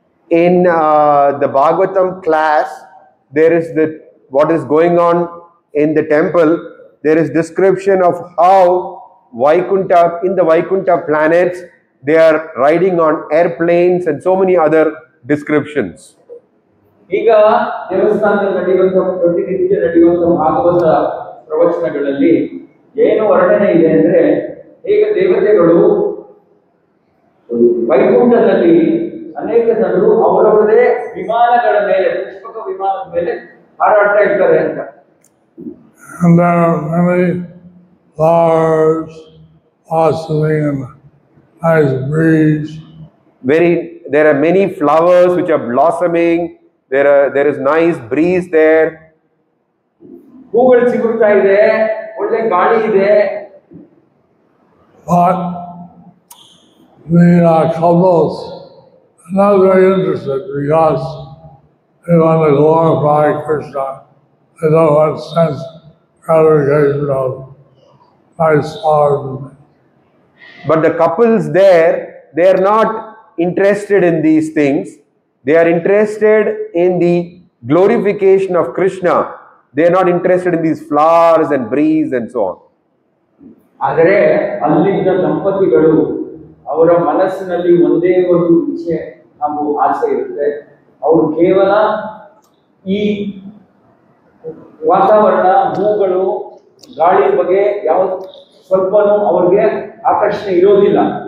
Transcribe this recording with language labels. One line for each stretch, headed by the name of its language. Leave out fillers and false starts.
English: In the Bhagavatam class, there is what is going on in the temple. There is description of how Vaikunta, in the Vaikunta planets, they are riding on airplanes and so many other descriptions.
Kannada: ಈಗ ದೇವಸ್ಥಾನದಲ್ಲಿ ನಡೆಯುವಂತ ಪ್ರತಿನಿತ್ಯ ನಡೆಯುವಂತ ಭಾಗವತ ಪ್ರವಚನಗಳಲ್ಲಿ ಏನು ವರ್ಣನೆ ಇದೆ ಅಂದ್ರೆ ಈಗ ದೇವತೆಗಳು ವೈಕುಂಠದಲ್ಲಿ ಅನೇಕ ಜನರು ಅವರವರದೇ ವಿಮಾನಗಳ ಮೇಲೆ ಪುಷ್ಪಕ ವಿಮಾನದ ಮೇಲೆ ಹಾರಾಡ್ತಾ ಇರ್ತಾರೆ ಅಂತ.
English: And there are many flowers blossoming in nice breeze. There are many flowers which are blossoming. There is nice breeze there.
Kannada: ಹೂಗಳು ಸಿಗುತ್ತಾ ಇದೆ, ಒಳ್ಳೆ ಗಾಳಿ ಇದೆ.
English: But the couples are not very interested because they want to glorify Krishna. They don't want sense gratification of nice flowers. But the couples there, they are not interested in these things. They are interested in the glorification of Krishna. They are not interested in these flowers and breeze and so on.
Kannada: ಆದರೆ ಅಲ್ಲಿದ್ದ ದಂಪತಿಗಳು ಅವರ ಮನಸ್ಸಿನಲ್ಲಿ ಒಂದೇ ಒಂದು ಇಚ್ಛೆ ಹಾಗೂ ಆಸೆ ಇರುತ್ತೆ. ಅವರು ಕೇವಲ ಈ ವಾತಾವರಣ, ಹೂಗಳು, ಗಾಳಿ ಬಗ್ಗೆ ಯಾವ ಸ್ವಲ್ಪನೂ ಅವ್ರಿಗೆ ಆಕರ್ಷಣೆ ಇರೋದಿಲ್ಲ.